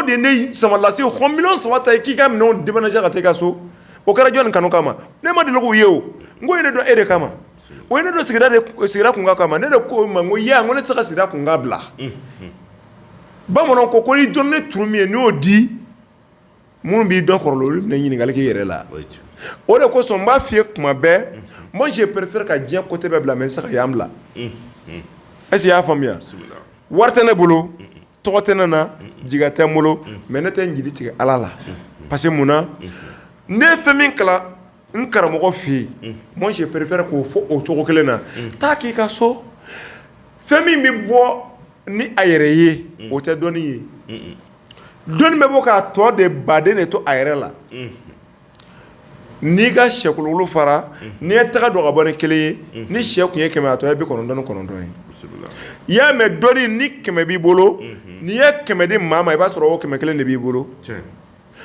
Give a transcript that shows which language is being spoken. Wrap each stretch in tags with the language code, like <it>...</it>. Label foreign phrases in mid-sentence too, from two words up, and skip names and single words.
<bm>de ye ne sama lase 1,300,000 ta k'i ka minɛnw déménager ka taa i ka so o kɛra jɔnni kanu kama ne ma deli k'o ye o n ko ye ne dɔn e de kama o ye ne dɔn sigida kunkan kama ne de ko ma n ko n ko ne tɛ se ka sigida kunkan bila bamananw ko n'i dɔn ne turu min ye n'i y'o di minnu b'i dɔn kɔrɔlen olu bɛna ɲininkali k'i yɛrɛ la o de kosɔn n b'a f'i ye tuma bɛɛ</bm> <fr>moi je préfère</fr> <bm>ka diɲɛ côté bɛɛ bila mais n tɛ se ka yan bila</bm> <fr>est-ce que</fr> <bm>i y'a faamuya wari tɛ ne bolo tɔgɔ tɛ ne na jigiya tɛ n bolo mais ne tɛ n jigi tigɛ ala la</bm> <fr>parce que</fr> <bm>mun na ne ye fɛn min kalan n karamɔgɔ fɛ yen</bm> <fr>moi je préfère</fr> <bm>k'o fɔ o cogo kelen na taa k'i ka so fɛn min bɛ bɔ ni a yɛrɛ ye o tɛ dɔnni ye dɔnni bɛ bɔ k'a tɔ de baden de to a yɛrɛ la n'i ka sɛkululu fara n'i ye taga dɔ ka bɔ ni kelen ye ni sɛ tun ye 100 a tɔ ye 99 ye i y'a mɛn dɔnni ni 100 b'i bolo n'i ye 100 di maa ma i b'a sɔrɔ o 101 de b'i bolo</bm>